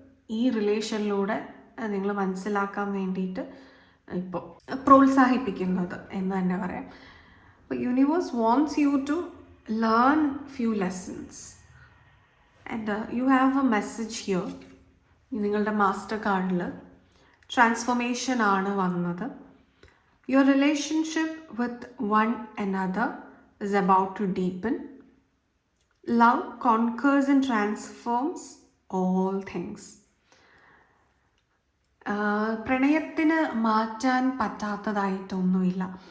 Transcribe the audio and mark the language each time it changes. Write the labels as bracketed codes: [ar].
[ml] ഈ റിലേഷനിലൂടെ നിങ്ങൾ മനസ്സിലാക്കാൻ വേണ്ടിയിട്ട് ഇപ്പോൾ പ്രോത്സാഹിപ്പിക്കുന്നത് എന്ന് തന്നെ പറയാം. [en] അപ്പോൾ universe wants you to learn few lessons and you have a message here. [ml] നിങ്ങളുടെ മാസ്റ്റർ കാർഡിൽ ട്രാൻസ്ഫോർമേഷൻ ആണ് വന്നത്. [en] Your relationship with one another is about to deepen. Love conquers and transforms all things. [ml] പ്രണയത്തിന് മാറ്റാൻ പറ്റാത്തതായിട്ടൊന്നുമില്ല.